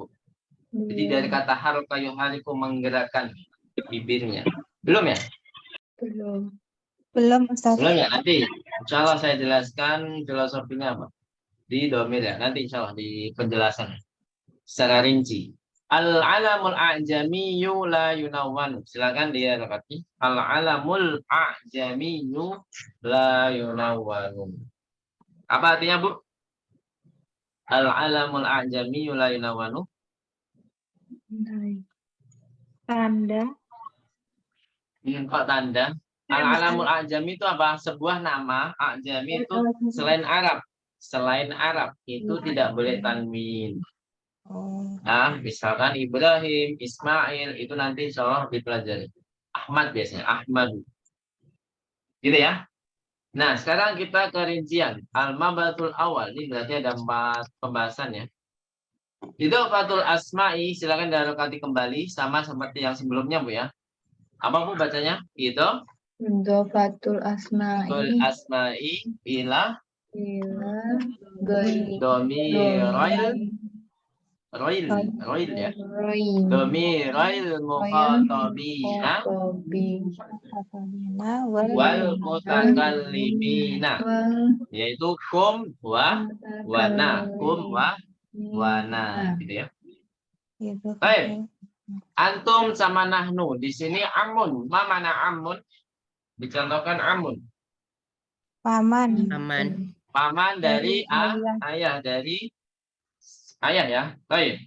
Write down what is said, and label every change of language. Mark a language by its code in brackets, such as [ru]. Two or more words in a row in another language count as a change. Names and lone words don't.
[id] Jadi dari kata haruka yuhariku, menggerakkan bibirnya. Belum ya? Belum Ustaz. Belum ya? Nanti [ar] إن شاء الله [id] saya jelaskan filosofinya apa di domir ya. Nanti [ar] إن شاء الله [id] di penjelasan secara rinci. [ar] العلم الأعجمي لا ينون. [id] Silakan dia rekati. [ar] العلم الأعجمي لا ينون. [id] Apa artinya, Bu? [ar] العلم الأعجمي لا ينون. [id] Tanda. Kok tanda? [ar] العلم الأعجمي [id] itu apa? Sebuah nama a'jami itu selain Arab. Selain Arab itu tidak boleh tanwin. Oh. Nah, misalkan Ibrahim, Ismail itu nanti [ar] إن شاء الله [id] dipelajari. Ahmad biasanya, Ahmad. Gitu ya. Nah, sekarang kita ke rincian. [ar] المبحث الأول. [id] Ini berarti ada 4 pembahasan ya. [ar] إضافة الأسماء, [id] silakan dirokati kembali sama seperti yang sebelumnya, Bu ya. Apa, Bu, bacanya? [ar] إضافة الأسماء ila ghairi domiril ya. ضمير المخاطبين والمتكلمين, yaitu كم ونا. كم ونا, [id] gitu ya. Baik. Antum sama nahnu. Di sini amun. Ma mana amun? Dicontohkan amun. Paman. aman. Paman dari ayah, dari ayah ya. Baik.